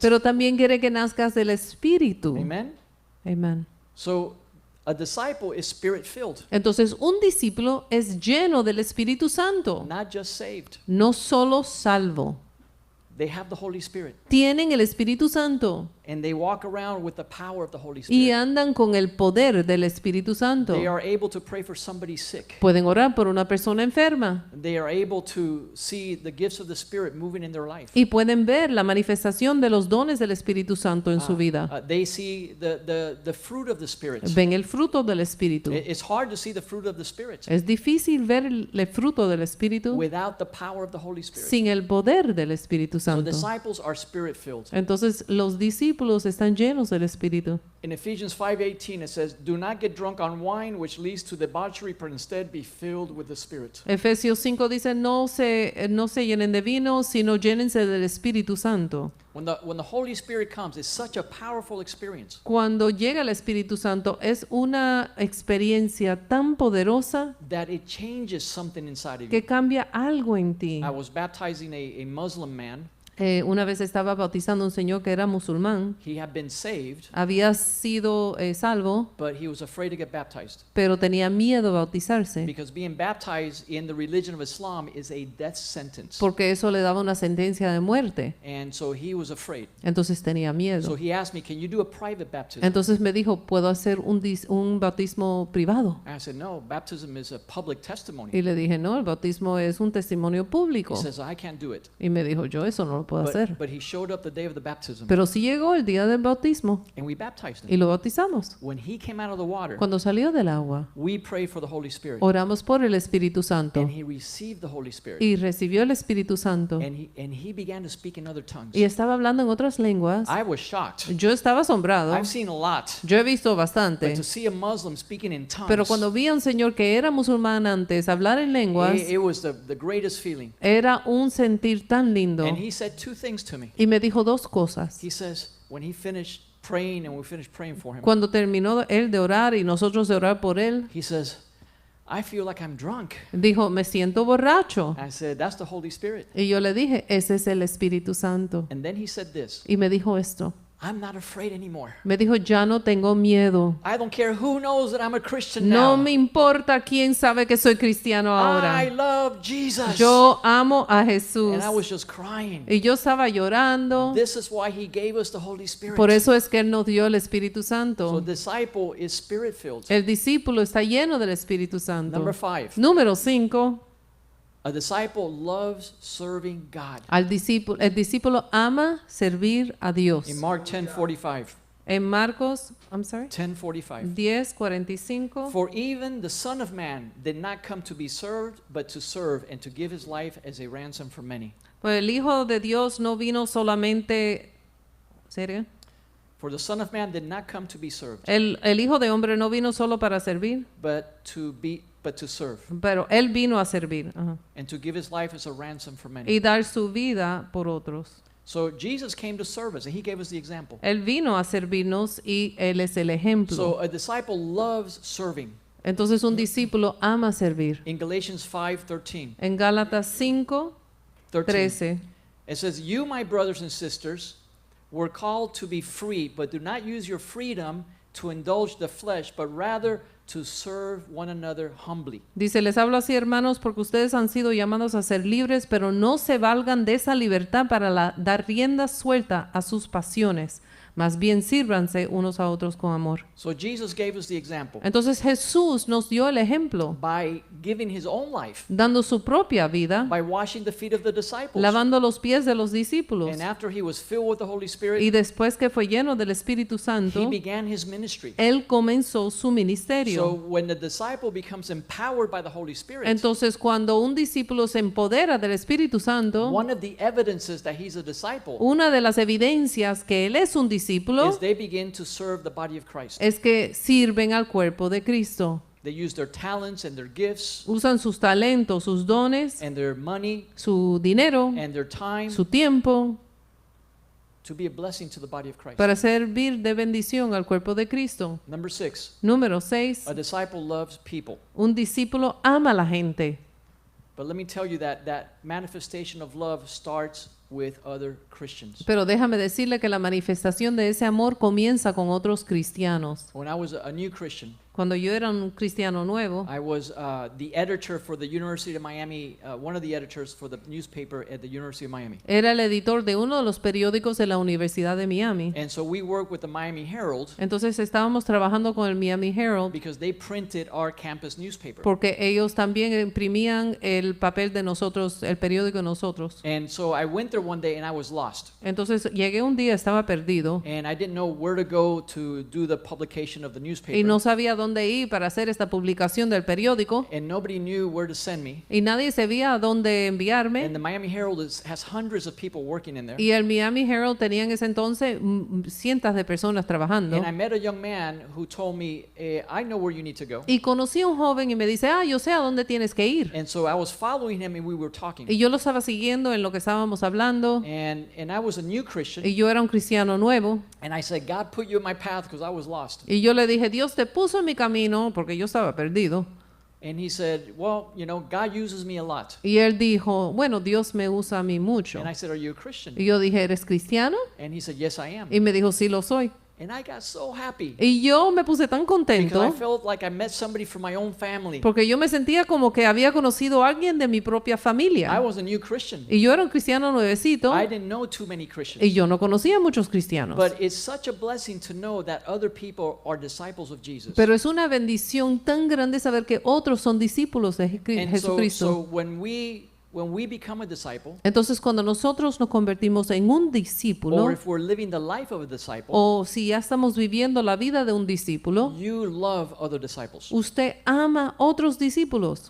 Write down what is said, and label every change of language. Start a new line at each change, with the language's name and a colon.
Spanish: pero también quiere que nazcas del Espíritu.
English: Amen?
Spanish: Amén.
English: So a disciple is spirit-filled,
Spanish: Entonces un discípulo es lleno del Espíritu Santo,
English: not just saved.
Spanish: no solo salvo.
English: They have the Holy Spirit,
Spanish: Tienen el Espíritu Santo
English: and they walk around with the power of the Holy
Spanish: y
English: Spirit.
Spanish: andan con el poder del Espíritu Santo.
English: They are able to pray for somebody sick.
Spanish: Pueden orar por una persona enferma
English: They are able to see the gifts of the Spirit moving in their life.
Spanish: y pueden ver la manifestación de los dones del Espíritu Santo en su vida.
English: They see the fruit of the Spirit.
Spanish: Ven el fruto del Espíritu.
English: It's hard to see the fruit of the Spirit
Spanish: Es difícil ver el fruto del Espíritu
English: without the power of the Holy Spirit.
Spanish: sin el poder del Espíritu
English: So
Spanish: Santo.
English: disciples are spirit-filled.
Spanish: Entonces los discípulos están llenos del Espíritu.
English: In Ephesians 5:18 it says, "Do not get drunk on wine, which leads to debauchery, but instead be filled with the Spirit."
Spanish: Efesios 5 dice, no se llenen de vino, sino llénense del Espíritu Santo.
English: When the Holy Spirit comes, it's such a powerful experience
Spanish: Cuando llega el Espíritu Santo es una experiencia tan poderosa
English: that it changes something inside of you.
Spanish: que cambia algo en ti.
English: I was baptizing a Muslim man.
Spanish: Una vez estaba bautizando a un señor que era musulmán,
English: He had been saved,
Spanish: había sido salvo,
English: but he was afraid to get baptized
Spanish: pero tenía miedo a bautizarse,
English: because being baptized in the religion of Islam is a death sentence.
Spanish: porque eso le daba una sentencia de muerte.
English: And so he was afraid.
Spanish: Entonces tenía
English: So
Spanish: miedo.
English: he asked me, "Can you do a private baptism?"
Spanish: Entonces me dijo, ¿puedo hacer un bautismo privado?
English: I said, "No, baptism is a public testimony."
Spanish: Y le dije, no, el bautismo es un testimonio
English: He
Spanish: público.
English: says, "I can't do it."
Spanish: Y me dijo, yo eso no lo puedo hacer.
English: But he showed up the day of the baptism,
Spanish: Pero sí llegó el día del bautismo
English: and we baptized
Spanish: y
English: him.
Spanish: lo bautizamos.
English: When he came out of the water,
Spanish: Cuando salió del agua,
English: we prayed for the Holy Spirit,
Spanish: oramos por el Espíritu Santo
English: and he received the Holy Spirit,
Spanish: y recibió el Espíritu Santo
English: and he began to speak in other tongues.
Spanish: y estaba hablando en otras lenguas.
English: I was shocked.
Spanish: Yo estaba asombrado.
English: I've seen a lot,
Spanish: Yo he visto
English: but
Spanish: bastante.
English: to see a Muslim speaking in
Spanish: Pero
English: tongues,
Spanish: cuando vi a un señor que era musulmán antes hablar en lenguas,
English: it was the greatest feeling.
Spanish: era un sentir tan lindo.
English: And he said two things to me.
Spanish: Y me dijo dos cosas.
English: He says, when he finished praying and we finished praying for him,
Spanish: Cuando terminó él de orar y nosotros de orar por él,
English: he says, "I feel like I'm drunk."
Spanish: dijo, me siento borracho.
English: I said, "That's the Holy Spirit."
Spanish: Y yo le dije, ese es el Espíritu Santo.
English: And then he said this,
Spanish: Y me dijo esto.
English: "I'm not afraid anymore.
Spanish: Me dijo, ya no tengo miedo.
English: I don't care who knows that I'm a Christian
Spanish: No
English: now.
Spanish: me importa quién sabe que soy cristiano
English: I
Spanish: ahora.
English: love Jesus."
Spanish: Yo amo a Jesús.
English: And I was just crying.
Spanish: Y yo estaba llorando.
English: This is why he gave us the Holy Spirit.
Spanish: Por eso es que Él nos dio el Espíritu
English: So
Spanish: Santo.
English: disciple is spirit-filled.
Spanish: El discípulo está lleno del Espíritu Santo.
English: Number 5.
Spanish: Número 5.
English: A disciple loves serving God.
Spanish: El discípulo ama servir a Dios.
English: In Mark 10:45.
Spanish: En Marcos,
English: I'm sorry, 10:45.
Spanish: 10:45.
English: For even the Son of Man did not come to be served, but to serve and to give his life as a ransom for many.
Spanish: Pues el Hijo de Dios no vino solamente, ¿serio?
English: For the Son of Man did not come to be served,
Spanish: El Hijo de Hombre no vino solo para servir,
English: but to serve
Spanish: pero Él vino a servir, ajá,
English: and to give his life as a ransom for many.
Spanish: y dar su vida por otros.
English: So Jesus came to serve us, and he gave us the example.
Spanish: Él vino a servirnos y Él es el ejemplo.
English: So a disciple loves serving.
Spanish: Entonces un discípulo ama servir.
English: In Galatians 5:13,
Spanish: En Gálatas 5:13
English: it says, "You, my brothers and sisters, were called to be free, but do not use your freedom to indulge the flesh, but rather to serve one another humbly."
Spanish: dice, les hablo así, hermanos, porque ustedes han sido llamados a ser libres, pero no se valgan de esa libertad para dar rienda suelta a sus pasiones. Más bien sírvanse unos a otros con amor.
English: So Jesus gave us the example
Spanish: Entonces Jesús nos dio el ejemplo,
English: by giving his own life,
Spanish: dando su propia vida,
English: by washing the feet of the disciples.
Spanish: lavando los pies de los discípulos.
English: And after he was filled with the Holy
Spanish: Y
English: Spirit,
Spanish: después que fue lleno del Espíritu
English: he
Spanish: Santo,
English: began his ministry.
Spanish: Él comenzó su
English: So
Spanish: ministerio.
English: when the disciple becomes empowered by the Holy Spirit,
Spanish: Entonces cuando un discípulo se empodera del Espíritu Santo,
English: one of the evidences that he's a disciple
Spanish: una de las evidencias que Él es un discípulo
English: is they begin to serve the body of Christ.
Spanish: es que sirven al cuerpo de Cristo.
English: They use their talents and their gifts
Spanish: Usan sus talentos, sus dones,
English: and their money
Spanish: su dinero,
English: and their time
Spanish: su tiempo,
English: to be a blessing to the body of Christ.
Spanish: para servir de bendición al cuerpo de Cristo.
English: Number 6,
Spanish: Número 6.
English: a disciple loves people.
Spanish: Un discípulo ama a la gente.
English: But let me tell you that manifestation of love starts with other Christians.
Spanish: Pero déjame decirle que la manifestación de ese amor comienza con otros cristianos.
English: When I was a new Christian,
Spanish: Cuando yo era un cristiano nuevo,
English: I was the editor for the University of Miami, one of the editors for the newspaper at the University of Miami.
Spanish: era el editor de uno de los periódicos de la Universidad de Miami.
English: And so we worked with the Miami Herald
Spanish: Entonces estábamos trabajando con el Miami Herald
English: because they printed our campus newspaper.
Spanish: porque ellos también imprimían el papel de nosotros, el periódico de nosotros.
English: And so I went there one day and I was lost.
Spanish: Entonces llegué un día, estaba perdido
English: And I didn't know where to go to do the publication of the newspaper.
Spanish: y no sabía dónde ir para hacer esta publicación del periódico
English: And nobody knew where to send me.
Spanish: y nadie sabía a dónde enviarme.
English: And the Miami Herald has hundreds of people working in there.
Spanish: Y el Miami Herald tenía en ese entonces cientos de personas trabajando.
English: And I met a young man who told me, I know where you need to go.
Spanish: Y conocí a un joven y me dice, yo sé a dónde tienes que ir.
English: And so I was following him and we were talking.
Spanish: Y yo lo estaba siguiendo en lo que estábamos hablando.
English: And I was a new Christian.
Spanish: Y yo era un cristiano nuevo.
English: And I said, God put you in my path because I was lost.
Spanish: Y yo le dije, Dios te puso en mi camino porque yo estaba perdido.
English: And he said, well, you know, God uses me a lot.
Spanish: Y él dijo, bueno, Dios me usa a mí mucho.
English: And I said, are you a Christian?
Spanish: Y yo dije, ¿eres cristiano?
English: And he said, yes, I am.
Spanish: Y me dijo, sí lo soy.
English: And I got so happy
Spanish: Y yo me puse tan
English: because I
Spanish: contento
English: felt like I met somebody from my own family.
Spanish: porque yo me sentía como que había conocido a alguien de mi propia
English: I
Spanish: familia.
English: was a new Christian.
Spanish: Y yo era un cristiano nuevecito
English: I didn't know too many
Spanish: y
English: Christians.
Spanish: yo no conocía a muchos cristianos.
English: But it's such a blessing to know that other people are disciples of Jesus.
Spanish: Pero es una bendición tan grande saber que otros son discípulos de
English: And so
Spanish: Jesucristo.
English: when we become a disciple,
Spanish: Entonces, cuando nosotros nos convertimos en un discípulo,
English: or if we're living the life of a disciple,
Spanish: o si ya estamos viviendo la vida de un discípulo,
English: you love other disciples.
Spanish: usted ama otros discípulos.